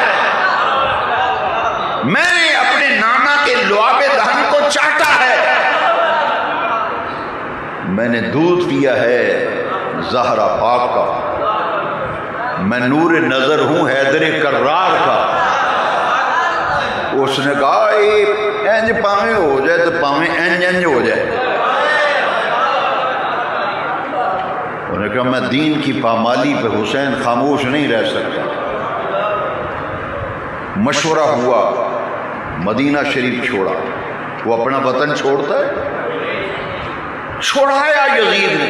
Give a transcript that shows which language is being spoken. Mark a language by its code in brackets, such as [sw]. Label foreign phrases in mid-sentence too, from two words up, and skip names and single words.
[ur] میں نے اپنے نانا کے لعاب دہن کو چاٹا ہے. میں نے دودھ پیا ہے زہرا پاک کا. میں نور نظر ہوں حیدر کرار کا. اس نے کہا [pa] انج پاویں ہو جائے تو پاویں انج ہو جائے. [ur] انہوں نے کہا میں دین کی پامالی پہ حسین خاموش نہیں رہ سکتا. مشورہ ہوا، مدینہ شریف چھوڑا. وہ اپنا وطن چھوڑتا ہے؟ چھوڑایا یزید نے.